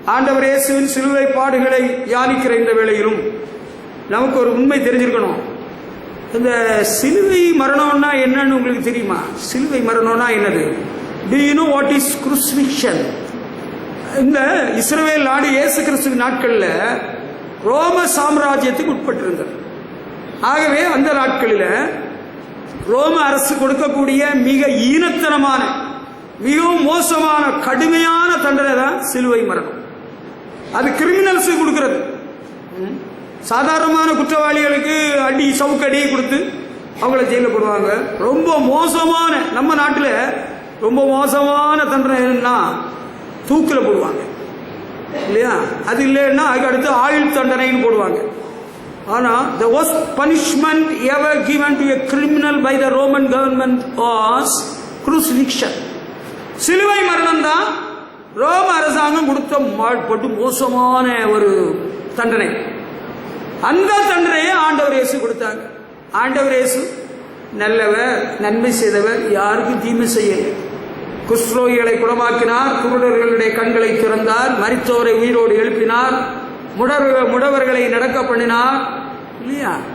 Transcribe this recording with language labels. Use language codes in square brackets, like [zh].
[ta] ஆண்டவர் இயேசுவின் சிலுவை பாடுகளை தியானிக்கிற இந்த வேளையிலும் நமக்கு ஒரு உண்மை தெரிஞ்சிருக்கணும். இந்த சிலுவை மரணம்னா என்னன்னு உங்களுக்கு தெரியுமா? சிலுவை மரணம்னா என்னது? [en] Do you know what is crucifixion? [ta] இந்த இஸ்ரவேல் நாடு இயேசு கிறிஸ்துவின் நாட்களில் ரோம சாம்ராஜ்யத்துக்கு உட்பட்டிருந்தது. ஆகவே அந்த நாட்களில் ரோம அரசு கொடுக்கக்கூடிய மிக ஈனத்தனமான, மிகவும் மோசமான, கடுமையான தண்டனை தான் சிலுவை மரணம். அது கிரிமினல்ஸு கொடுக்கிறது. சாதாரணமான குற்றவாளிகளுக்கு அடி, சவுக்கடி கொடுத்து அவங்கள ஜெயிலில் போடுவாங்க. ரொம்ப மோசமான, நம்ம நாட்டில் ரொம்ப மோசமான தண்டனை என்னன்னா தூக்கில் போடுவாங்க இல்லையா? அது இல்லைன்னா அதுக்கு அடுத்து ஆயுள் தண்டனைன்னு போடுவாங்க. [en] ஆனால் the worst punishment ever given to a criminal by the Roman government was crucifixion. [ta] சிலுவை மரணம் தான் ரோம அரசாங்கம் கொடுத்த மோசமான ஒரு தண்டனை. அந்த தண்டனையை ஆண்டவர் இயேசு கொடுத்தாங்க. ஆண்டவர் இயேசு நல்லவர், நன்மை செய்தவர், யாருக்கும் தீமை செய்யலை. குஷ்ரோகிகளை குணமாக்கினார், குருடர்களுடைய கண்களை திறந்தார், மரித்தோரை உயிரோடு எழுப்பினார், முடவர்களை நடக்க பண்ணினார் இல்லையா?